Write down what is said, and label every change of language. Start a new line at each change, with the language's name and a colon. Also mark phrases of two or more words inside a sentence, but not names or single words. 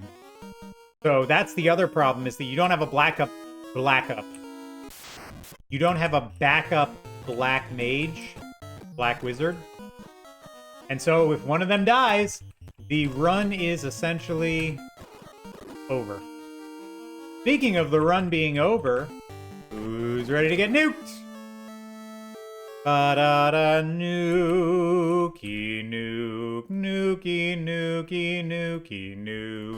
English: So that's the other problem, is that you don't have a You don't have a backup Black Mage, Black Wizard. And so if one of them dies, the run is essentially over. Speaking of the run being over, who's ready to get nuked? Ba-da-da, nuki nuke, nuki nuki nuki nuke.